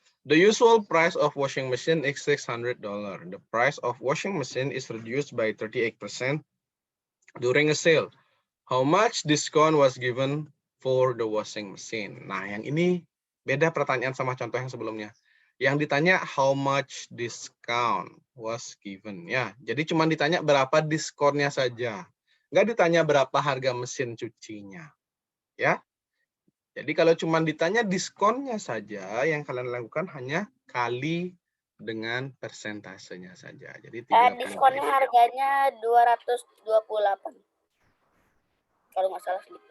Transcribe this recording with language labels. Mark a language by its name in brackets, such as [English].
[English] The usual price of washing machine is $600. The price of washing machine is reduced by 38% during a sale. How much discount was given for the washing machine? [Indonesian] Nah, yang ini beda pertanyaan sama contoh yang sebelumnya. Yang ditanya [English] how much discount was given. [Indonesian] Ya, jadi cuma ditanya berapa diskonnya saja. Nggak ditanya berapa harga mesin cucinya. Ya. Jadi kalau cuma ditanya diskonnya saja, yang kalian lakukan hanya kali dengan persentasenya saja. Jadi Diskonnya harganya 228. Kalau nggak salah gitu.